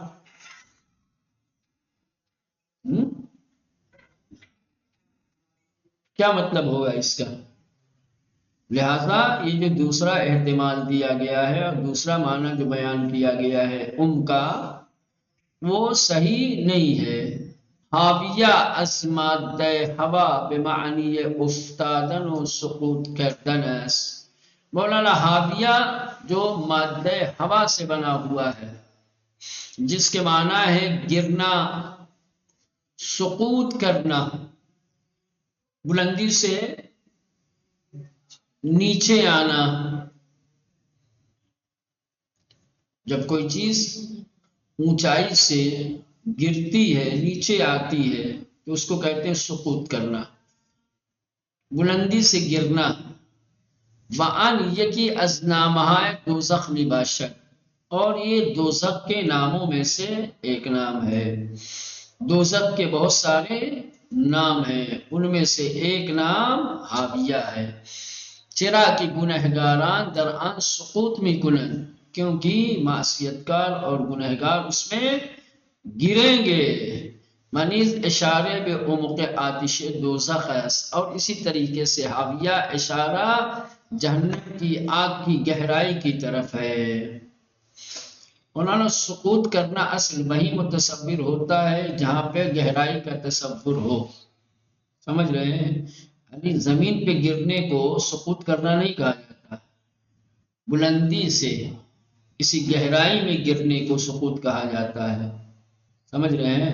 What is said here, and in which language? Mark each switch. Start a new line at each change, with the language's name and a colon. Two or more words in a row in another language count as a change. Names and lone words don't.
Urdu: کیا مطلب ہوگا اس کا؟ لہذا یہ جو دوسرا احتمال دیا گیا ہے اور دوسرا معنی جو بیان کیا گیا ہے کا، وہ صحیح نہیں ہے.
Persian: حاویہ از مادہ ہوا بمعنی افتادن و سقوط کردن است.
Urdu: مولانا حاویہ جو مادہ ہوا سے بنا ہوا ہے جس کے معنی ہے گرنا، سقوط کرنا، بلندی سے نیچے آنا. جب کوئی چیز اونچائی سے گرتی ہے، نیچے آتی ہے، تو اس کو کہتے ہیں سقوط کرنا، بلندی سے گرنا.
Persian: وَأَنْ یکی از نامہائے دوزخ باشد،
Urdu: اور یہ دوزخ کے ناموں میں سے ایک نام ہے. دوزخ کے بہت سارے نام ہیں، ان میں سے ایک نام حاویہ ہے.
Persian: چرا کی گنہگاران در آن سقوط می کنند،
Urdu: کیونکہ معصیت کار اور گنہگار اس میں گریں گے.
Persian: منیز اشارے بے عمق آتش دوزخ است،
Urdu: اور اسی طریقے سے حاویہ اشارہ جہنم کی آگ کی گہرائی کی طرف ہے۔ مولانا سقوط کرنا اصل وہی متصور ہوتا ہے جہاں پہ گہرائی کا تصور ہو، سمجھ رہے ہیں؟ یعنی زمین پہ گرنے کو سقوط کرنا نہیں کہا جاتا، بلندی سے کسی گہرائی میں گرنے کو سقوط کہا جاتا ہے، سمجھ رہے ہیں؟